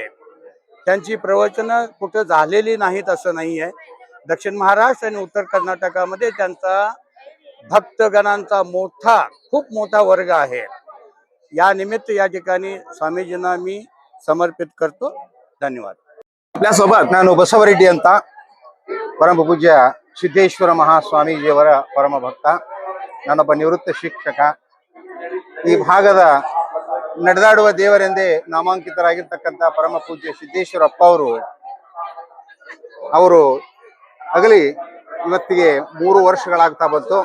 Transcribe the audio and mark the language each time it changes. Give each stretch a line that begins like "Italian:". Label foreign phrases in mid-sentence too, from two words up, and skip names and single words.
Marathi: त्यांची प्रवचनं कुठं झालेली नाहीत असं नाही आहे. दक्षिण महाराष्ट्र आणि उत्तर कर्नाटकामध्ये त्यांचा भक्तगणांचा खूप मोठा वर्ग आहे. या निमित्त या ठिकाणी स्वामीजींना मी समर्पित करतो. धन्यवाद. आपल्यासोबत
Kannada: ನಾನು ಬಸವರೆಡ್ಡಿ ಅಂತ ಪರಮ ಪೂಜ್ಯ ಸಿದ್ದೇಶ್ವರ ಮಹಾಸ್ವಾಮೀಜಿಯವರ ಪರಮ ಭಕ್ತ. ನಾನೊಬ್ಬ ನಿವೃತ್ತ ಶಿಕ್ಷಕ. ಈ ಭಾಗದ ನಡೆದಾಡುವ ದೇವರೆಂದೇ ನಾಮಾಂಕಿತರಾಗಿರ್ತಕ್ಕಂಥ ಪರಮ ಪೂಜ್ಯ ಸಿದ್ದೇಶ್ವರಪ್ಪ ಅವರು ಅಗಲಿ ಇವತ್ತಿಗೆ 3 ವರ್ಷಗಳಾಗ್ತಾ ಬಂತು.